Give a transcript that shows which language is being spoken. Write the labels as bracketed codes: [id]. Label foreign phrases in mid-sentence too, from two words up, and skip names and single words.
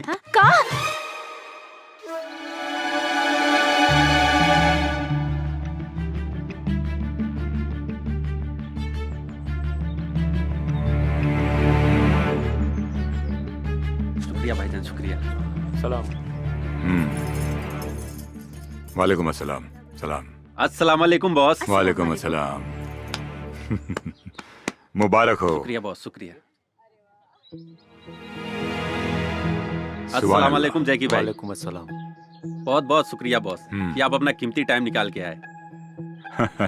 [hi] हाँ? का? शुक्रिया भाईजान, शुक्रिया। सलाम। [ar] وعليكم السلام. सलाम। السلام عليكم बॉस। وعليكم السلام. [hi] मुबारक हो। शुक्रिया बॉस, शुक्रिया। [ar] السلام عليكم [hi] जैकी भाई। [ar] وعليكم السلام. [hi] बहुत बहुत शुक्रिया बॉस कि आप अपना कीमती टाइम निकाल के आए।